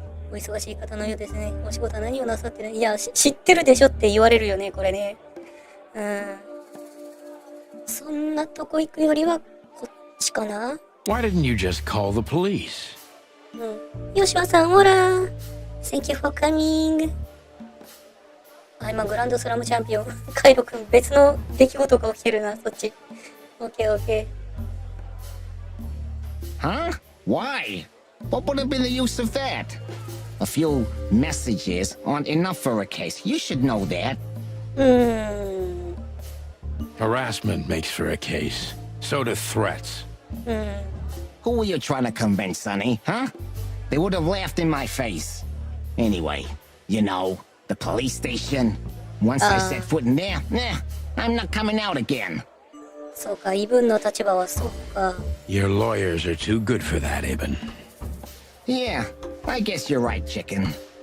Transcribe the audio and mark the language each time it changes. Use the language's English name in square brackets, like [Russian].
[Japanese] お忙しい方のようですね。お仕事は何をなさってる？いや、知ってるでしょって言われるよね、これね。そんなとこ行くよりはこっちかな。 [English] Why didn't you just call the police? [Japanese] 吉羽さん、ほら。 [English] Thank you for coming. [Japanese] 今グランドスラムチャンピオン。カイロ君、別の出来事が起きてるな、そっち。 [English] OK。 Huh? Why? What would have been the use of that? A few messages aren't enough for a case. You should know that. Harassment makes for a case. So do threats. Who were you trying to convince, Sonny? Huh? They would have laughed in my face. Anyway, you know, the police station. Once I set foot in there, I'm not coming out again. [Japanese] そうか、イブンの立場はそうか。 [English] Your lawyers are too good for that, Ibn. Yeah, I guess you're right, chicken.